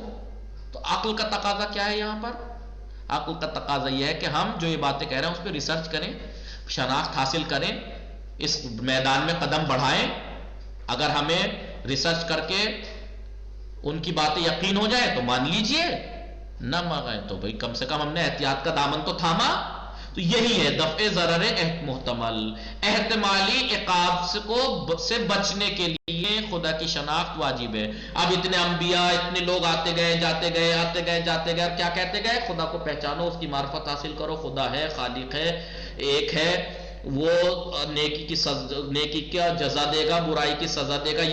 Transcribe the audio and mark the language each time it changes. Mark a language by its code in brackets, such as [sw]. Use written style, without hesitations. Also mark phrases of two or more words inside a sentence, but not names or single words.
[ur] تو عقل کا تقاضا کیا ہے یہاں پر؟ عقل کا تقاضا یہ ہے کہ ہم جو یہ باتیں کہہ رہے ہیں اس پہ ریسرچ کریں، شناخت حاصل کریں، اس میدان میں قدم بڑھائیں. اگر ہمیں ریسرچ کر کے ان کی باتیں یقین ہو جائے تو مان لیجئے، نہ مانگائیں تو بھئی کم سے کم ہم نے احتیاط کا دامن تو تھاما. تو یہی ہے دفع ضرر محتمل، احتمالی عقاب سے بچنے کے لیے خدا کی شناخت واجب ہے. اب اتنے انبیاء، اتنے لوگ آتے گئے جاتے گئے اور کیا کہتے گئے؟ خدا کو پہچانو، اس کی معرفت حاصل کرو، خدا ہے، خالق ہے، ایک ہے، وہ نیکی کا جزا دے گا، برائی کی سزا دے گا.